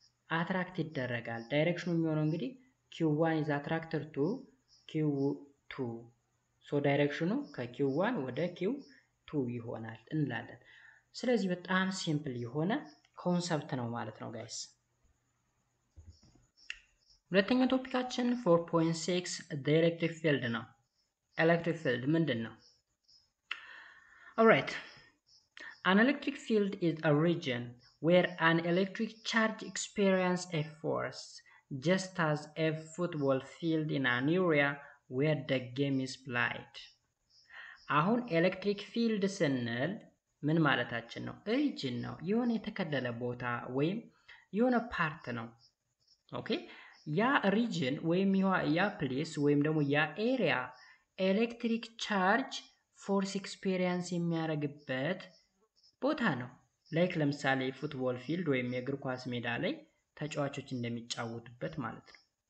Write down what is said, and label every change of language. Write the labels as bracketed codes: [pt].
[am] አትራክት ይደረጋል። ዳይሬክሽኑ የሚሆነው እንግዲህ [en] Q1 is attracted to Q2 [am] ሶ ዳይሬክሽኑ ከQ1 ወደ Q2 ይሆናል እንላለን። ስለዚህ በጣም ሲምፕል የሆነ ኮንሰፕት ነው ማለት ነው ጋይስ። ሁለተኛው ቶፒካችን 4.6 the electric field ነው። ኤሌክትሪክ ፊልድ ምንድን ነው? [en] alright an electric field is a region where an electric charge experiences a force just as a football field in an area where the game is played. [am] አሁን ኤሌክትሪክ ፊልድ ስንል ምን ማለታችን ነው? ሪጅን ነው፣ የሆነ የተከለለ ቦታ ወይም የሆነ ፓርት ነው። ኦኬ ያ ሪጅን ወይም ያ ፕሌስ ወይም ደግሞ ያ ኤሪያ ኤሌክትሪክ ቻርጅ ፎርስ ኤክስፔሪየንስ የሚያደርግበት ቦታ ነው። ላይክ ለምሳሌ ፉትቦል ፊልድ ወይም የእግር ኳስ ሜዳ ላይ ተጫዋቾች እንደሚጫወቱበት ማለት ነው።